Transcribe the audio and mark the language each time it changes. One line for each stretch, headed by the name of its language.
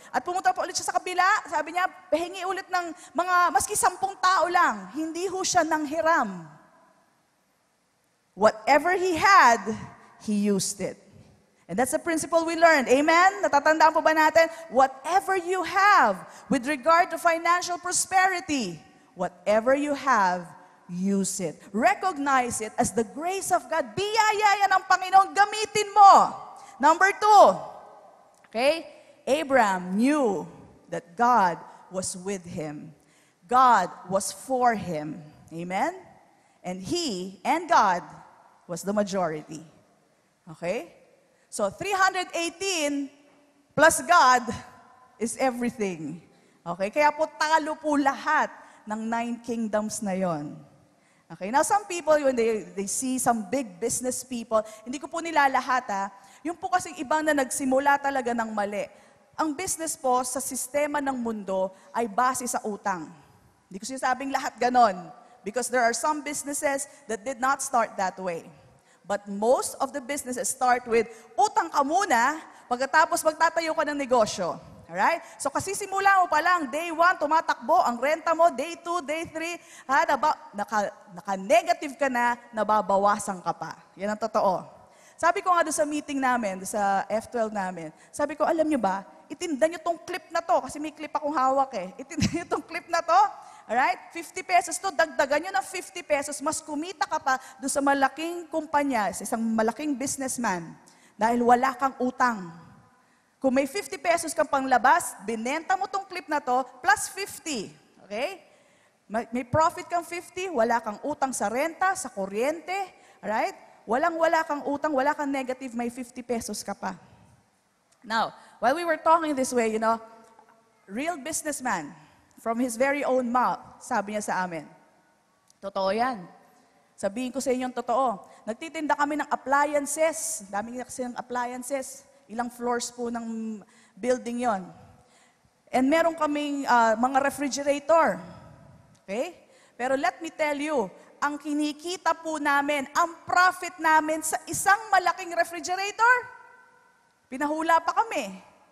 Filipino: At pumunta pa ulit siya sa kabila, sabi niya, pahingi ulit ng mga, maski 10 tao lang, hindi ho siya nanghiram.
English: Whatever he had, he used it. And that's the principle we learned. Amen?
Filipino: Natatandaan po ba natin?
English: Whatever you have with regard to financial prosperity, whatever you have, use it. Recognize it as the grace of God.
Filipino: Biyaya yan ng Panginoon, gamitin mo.
English: Number 2, okay? Abraham knew that God was with him. God was for him. Amen? And he and God was the majority. Okay? So 318 plus God is everything.
Filipino: Okay? Kaya po talo po lahat ng 9 kingdoms na yon. Okay?
English: Now some people, when they see some big business people,
Filipino: hindi ko po nilalahat yung po kasing ibang na nagsimula talaga ng mali. Ang business po sa sistema ng mundo ay base sa utang. Hindi ko sinasabing lahat ganon.
English: Because there are some businesses that did not start that way. But most of the businesses start with,
Filipino: utang ka muna, pagkatapos magtatayo ka ng negosyo.
English: Alright?
Filipino: So kasi simula mo pa lang, day 1, tumatakbo, ang renta mo, day 2, day 3, naka-negative ka na, nababawasan ka pa. Yan ang totoo. Sabi ko nga doon sa meeting namin, doon sa F12 namin, sabi ko, alam nyo ba, itinda nyo tong clip na to, kasi may clip akong hawak itinda nyo tong clip na to, alright? 50 pesos to, dagdagan nyo ng 50 pesos, mas kumita ka pa doon sa malaking kumpanya, sa isang malaking businessman, dahil wala kang utang. Kung may 50 pesos kang panglabas, binenta mo tong clip na to, plus 50. Okay? May profit kang 50, wala kang utang sa renta, sa kuryente, alright? Wala kang utang, wala kang negative, may 50 pesos ka pa.
English: Now, while we were talking this way, real businessman, from his very own mouth,
Filipino: sabi niya sa amin, totoo yan. Sabihin ko sa inyo totoo. Nagtitinda kami ng appliances. Dami kasi ng appliances. Ilang floors po ng building yon. And meron kaming mga refrigerator. Okay? Pero
English: let me tell you,
Filipino: ang kinikita po namin, ang profit namin sa isang malaking refrigerator, pinahula pa kami.